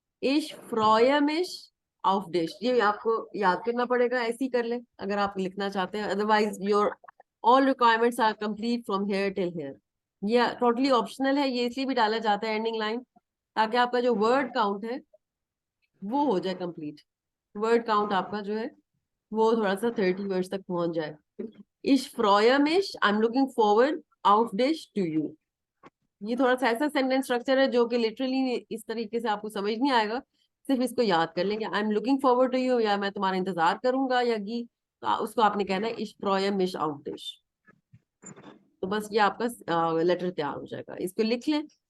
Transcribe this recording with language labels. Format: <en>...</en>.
<hi>इश फ्रोयमिश of dish, ये आपको याद करना पड़ेगा, ऐसे ही कर ले अगर आप लिखना चाहते हैं,</hi> <en>Otherwise your all requirements are complete from here till here.</en> <hi>ये टोटली ऑप्शनल है, ये इसलिए भी डाला जाता है एंडिंग लाइन, ताकि आपका जो वर्ड काउंट है वो हो जाए कंप्लीट। वर्ड काउंट आपका जो है वो थोड़ा सा 30 वर्ड्स तक पहुंच जाए।</hi> <de>Ich freue mich,</de> <en>I'm looking forward</en> <de>auf dich</de> <en>to you।</en> <hi>ये थोड़ा सा ऐसा सेंटेंस स्ट्रक्चर है जो कि लिटरली इस तरीके से आपको समझ नहीं आएगा, सिर्फ इसको याद कर लेंगे।</hi> <en>I am looking forward to you,</en> <hi>या मैं तुम्हारा इंतजार करूंगा, या गी, तो उसको आपने कहना है</hi> <de>ich freue mich auf dich।</de> <hi>तो बस ये आपका लेटर तैयार हो जाएगा, इसको लिख लें।</hi>